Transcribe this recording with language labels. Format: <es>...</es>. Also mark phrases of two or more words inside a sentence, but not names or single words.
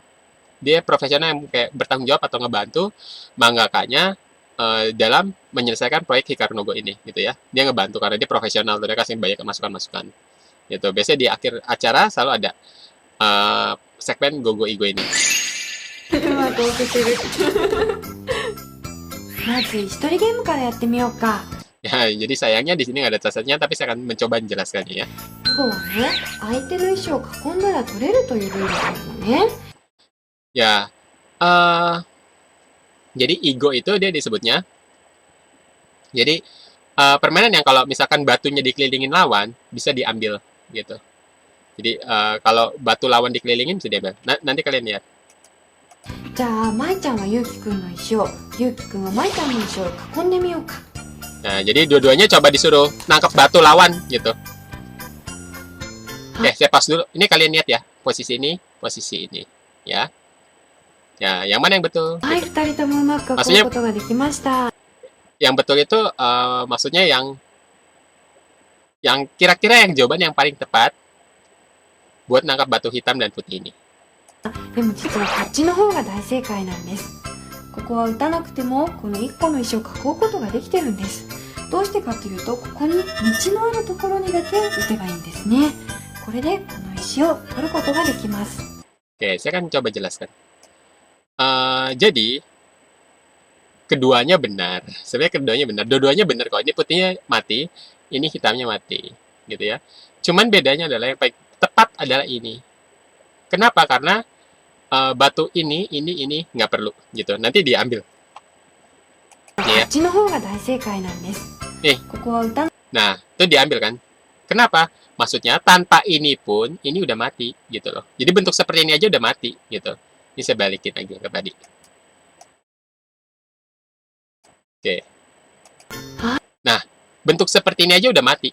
<id>Dia profesional yang kayak bertanggung jawab atau ngebantu mangakanya dalam menyelesaikan proyek Hikaru no Go ini gitu ya. Dia ngebantu karena dia profesional, dia kasih banyak masukan-masukan gitu. Biasanya di akhir acara selalu ada segmen Gogo Igo ini.</id> <ja>まず一人ゲームからやってみようか。</ja> <id>Ya, jadi sayangnya di sini nggak ada catatan, tapi saya akan mencoba menjelaskannya ya.</id> <ja>囲碁はね、相手の石を囲んだら取れるというルールがあるのね。</ja> <id>Ya, jadi Igo itu dia disebutnya. Jadi permainan yang kalau misalkan batunya dikelilingin lawan bisa diambil gitu. Jadi kalau batu lawan dikelilingin bisa diambil. Nanti kalian lihat.</id> <ja>じゃあ、舞ちゃんはゆうきくんの石を、ゆうきくんは舞ちゃんの石を囲んでみようか。</ja> <id>Nah, jadi dua-duanya coba disuruh nangkap batu lawan gitu. Oke, saya pas dulu. Ini kalian lihat ya, posisi ini, ya. Ya, yang mana yang betul?</id> <ja>はい、二人ともうまく囲うことができました。</ja> <id>Yang betul itu maksudnya yang kira-kira yang jawaban yang paling tepat buat nangkap batu hitam dan putih ini.</id> <ja>でも実はこっちの方が大正解なんです。ここは打たなくてもこの1個の石を囲うことができてるんです。どうしてかというと、ここに道のあるところにだけ打てばいいんですね。これでこの石を取ることができます。</ja> <id>Oke, saya akan coba jelaskan. Jadi keduanya benar. Sebenarnya keduanya benar. Dua-duanya benar kok. Ini putihnya mati, ini hitamnya mati, gitu ya. Cuman bedanya adalah yang paling tepat adalah ini. Kenapa? Karena batu ini nggak perlu gitu. Nanti diambil.</id> <ja>こ</ja> <id>Nih ya.</id> <ja>っちの方が大正解なんです。</ja> <id>Nih.</id> <ja>ここは打た</ja> <id>Nah, itu diambil kan? Kenapa? Maksudnya tanpa ini pun ini udah mati gitu loh. Jadi bentuk seperti ini aja udah mati gitu. Ini saya balikin lagi ke tadi. Oke. Nah, bentuk seperti ini aja udah mati.</id>